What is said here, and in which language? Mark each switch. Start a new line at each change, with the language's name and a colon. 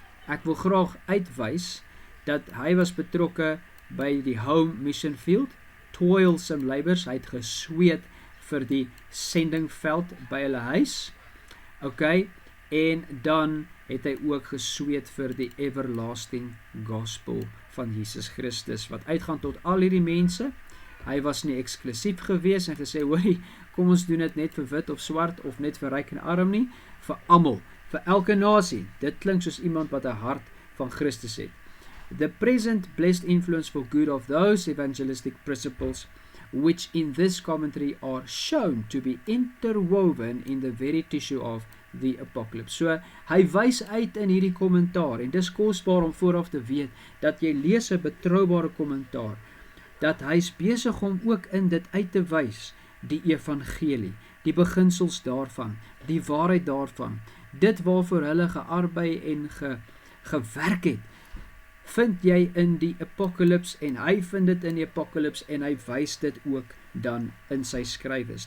Afrikaans: Ek wil graag uitwys dat hy was betrokke by die
English: home mission field, toilsome labours,
Afrikaans: hy het gesweet vir die sendingveld by hulle huis, en dan het hy ook gesweet vir die
English: everlasting gospel
Afrikaans: van Jesus Christus, wat uitgaan tot al hierdie mense. Hy was nie eksklusief gewees en gesê, hoorie, kom ons doen dit net vir wit of swart, of net vir ryk en arm nie, vir almal, vir elke nasie. Dit klink soos iemand wat 'n hart van Christus het.
English: The present blessed influence for good of those evangelistic principles, which in this commentary are shown to be interwoven in the very tissue of the apocalypse.
Afrikaans: So, hy wys uit in hierdie kommentaar, en dis kosbaar om vooraf te weet, dat jy lees 'n betroubare kommentaar, dat hy is besig om ook in dit uit te wys, die evangelie, die beginsels daarvan, die waarheid daarvan, dit waarvoor hulle gearbei en gewerk het, vind jy in die apocalypse, en hy vind dit in die apocalypse, en hy wys dit ook dan in sy skrywes.